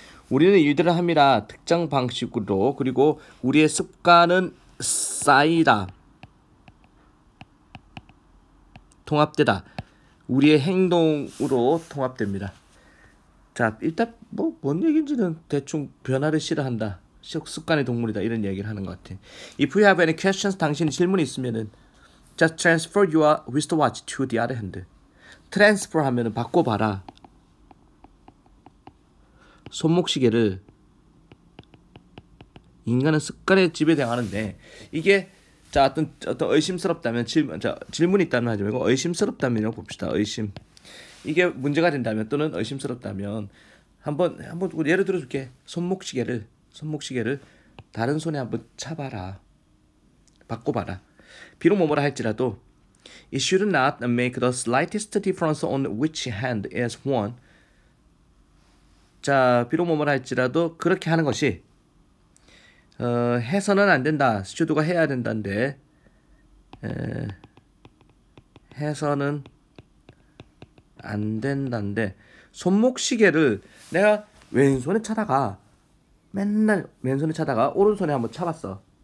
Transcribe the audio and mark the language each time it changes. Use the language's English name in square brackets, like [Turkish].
[Korean] 우리는 일들을 합니다. 특정 방식으로. 그리고 우리의 습관은 쌓이다. 통합되다. 우리의 행동으로 통합됩니다. 자, 일단 뭔 얘기인지는 대충 변화를 싫어한다. 습관의 동물이다. 이런 얘기를 하는 것 같아. [English] If you have any questions, [Korean] 당신이 질문이 있으면은 [English] just transfer your wristwatch to the other hand. [Korean] transfer 하면은 바꿔봐라. 손목시계를 인간은 습관에 지배당하는데 이게 자 어떤 의심스럽다면 질문이 있다면 하지 말고 의심스럽다면이라고 봅시다. 의심. 이게 문제가 된다면 또는 의심스럽다면 한번 예를 들어줄게. 손목시계를 다른 손에 한번 차봐라. 바꿔봐라. 비록 뭐뭐라 할지라도 [English] It should not make the slightest difference on which hand is worn. [Korean] 자, 비록 뭐뭐라 할지라도 그렇게 하는 것이 해서는 안 된다. 슈드가 해야 된다는데 해서는 안 된다는데 손목시계를 내가 왼손에 차다가 맨날 왼손에 차다가 오른손에 한번 차봤어.